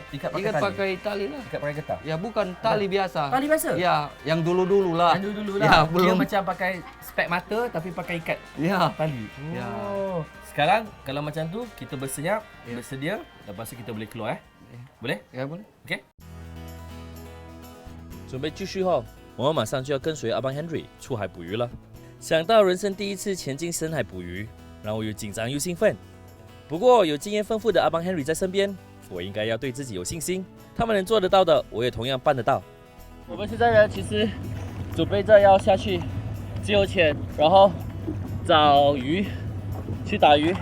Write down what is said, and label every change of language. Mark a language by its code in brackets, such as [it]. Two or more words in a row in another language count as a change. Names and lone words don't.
[ms] Ikat pakai tali? pakai tali lah. ikat pakai getah. Ya, bukan tali biasa. Tali biasa? Ya, yang dulu lah. Yang dulu Ya, lah. Dia belum. macam pakai spek mata tapi pakai ikat Ya. tali. Ya. Oh. Sekarang kalau macam tu kita bersedia, lepas tu kita boleh keluar Boleh? Ya, boleh. [zh] OK。准备继续后，我们马上就要跟随阿邦 Henry 出海捕鱼了。想到人生第一次前进深海捕鱼，让我又紧张又兴奋。不过有经验丰富的阿邦 Henry 在身边，我应该要对自己有信心。他们能做得到的，我也同样办得到。我们现在呢，其实准备着要下去自由潜，然后找鱼，去打鱼。